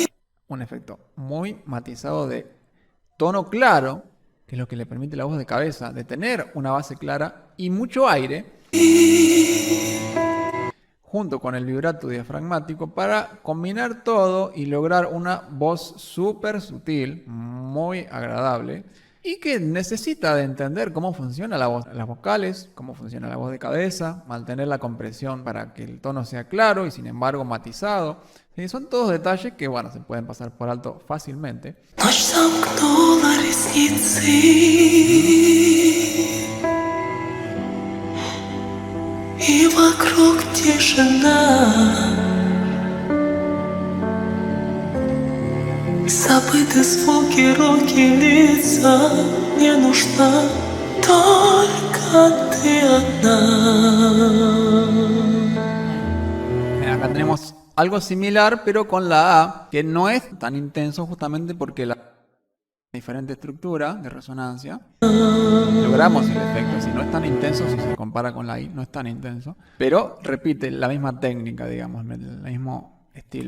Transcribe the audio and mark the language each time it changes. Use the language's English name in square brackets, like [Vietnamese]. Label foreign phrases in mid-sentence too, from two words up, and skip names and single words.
[Spanish] Un efecto muy matizado de tono claro, que es lo que le permite a la voz de cabeza de tener una base clara y mucho aire, junto con el vibrato diafragmático, para combinar todo y lograr una voz súper sutil, muy agradable, y que necesita de entender cómo funciona la voz, las vocales, cómo funciona la voz de cabeza, mantener la compresión para que el tono sea claro y sin embargo matizado. ¿Sí? Son todos detalles que, bueno, se pueden pasar por alto fácilmente. [Russian] И вокруг тишина. Забыты звуки, руки, лица. Мне нужна только ты одна. [Spanish] Acá tenemos algo similar, pero con la A, que no es tan intenso justamente porque la diferente estructura de resonancia, logramos el efecto. Si no es tan intenso, si se compara con la I, no es tan intenso, pero repite la misma técnica, digamos, el mismo estilo.